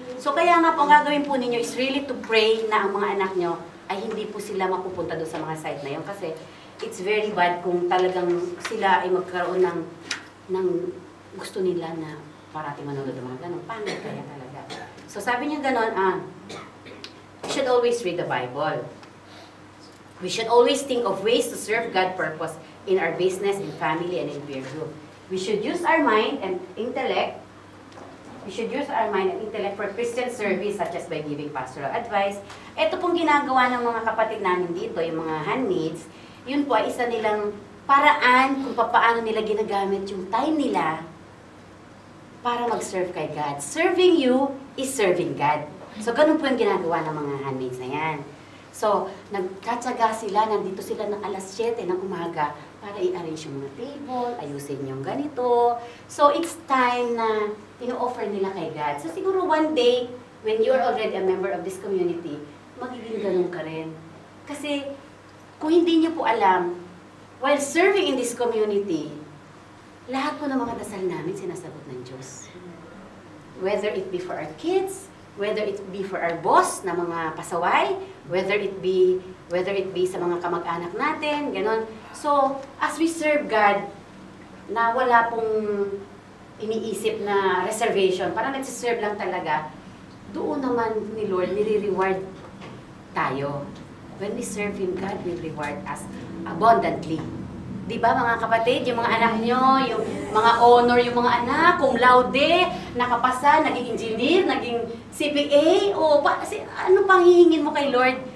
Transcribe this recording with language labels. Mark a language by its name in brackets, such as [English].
[Filipino] So, kaya nga po, ang gagawin po ninyo [English] is really to pray [Filipino] na ang mga anak nyo ay hindi po sila mapupunta doon sa mga site na yun. Kasi [English] it's very bad [Filipino] kung talagang sila ay magkaroon ng gusto nila na parating manood ng mga ganun. Paano kaya talaga? [English] So, [Filipino] sabi niya ganun, [English] we should always read the Bible. We should always think of ways to serve God purpose in our business, in family, and in peer group. We should use our mind and intellect We should use our mind and intellect for Christian service such as by giving pastoral advice. [Filipino] Ito pong ginagawa ng mga kapatid namin dito, yung mga handmaids, yun po ay isa nilang paraan kung paano nila ginagamit yung time nila para mag-serve kay God. [English] Serving you is serving God. [Filipino] So, ganun po yung ginagawa ng mga handmaids na yan. So, nagkatsaga sila, nandito sila ng alas 7 ng umaga para i-arrange yung mga table, ayusin yung ganito. [English] So, it's time [Filipino] na ino-offer nila kay [English] God. So, [Filipino] siguro [English] one day, when you're already a member of this community, [Filipino] magiging ganun ka rin. Kasi, kung hindi niyo po alam, [English] while serving in this community, [Filipino] lahat po ng mga dasal namin sinasagot ng Diyos. [English] Whether it be for our kids, whether it be for our boss [Filipino] na mga pasaway, [English] whether it be [Filipino] sa mga kamag-anak natin, ganon. So, [English] as we serve God, [Filipino] na wala pong iniisip na reservation, parang nagsiserve lang talaga, doon naman ni Lord, nire-reward tayo. [English] When we serve Him, God will reward us abundantly. [Filipino] Di ba mga kapatid, yung mga anak nyo, yung mga honor, yung mga anak, cum laude, nakapasa, naging engineer, naging CPA, o ano pang hihingin mo kay Lord?